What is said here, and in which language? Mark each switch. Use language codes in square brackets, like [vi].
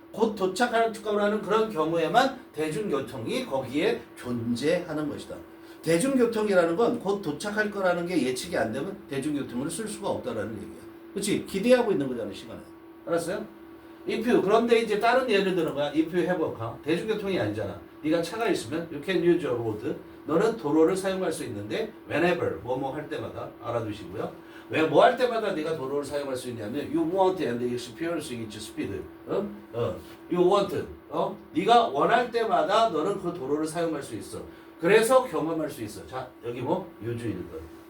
[ko] 곧 도착할 거라는 그런 경우에만 대중교통이 거기에 존재하는 것이다. 대중교통이라는 건 곧 도착할 거라는 게 예측이 안 되면 대중교통을 쓸 수가 없다라는 얘기야. 그렇지? 기대하고 있는 거잖아, 시간에. 알았어요? if 그런데 이제 다른 예를 드는 거야. [en] if you have a car. [ko] 대중교통이 아니잖아. 네가 차가 있으면 [en] you can use a road. [ko] 너는 도로를 사용할 수 있는데 whenever 뭐뭐 할 때마다 알아두시고요. 왜 뭐 할 때마다 네가 도로를 사용할 수 있냐면 [en] you want and experience each speed. you want. [ko] 네가 원할 때마다 너는 그 도로를 사용할 수 있어. 그래서 경험할 수 있어. 자, 여기 use 1번.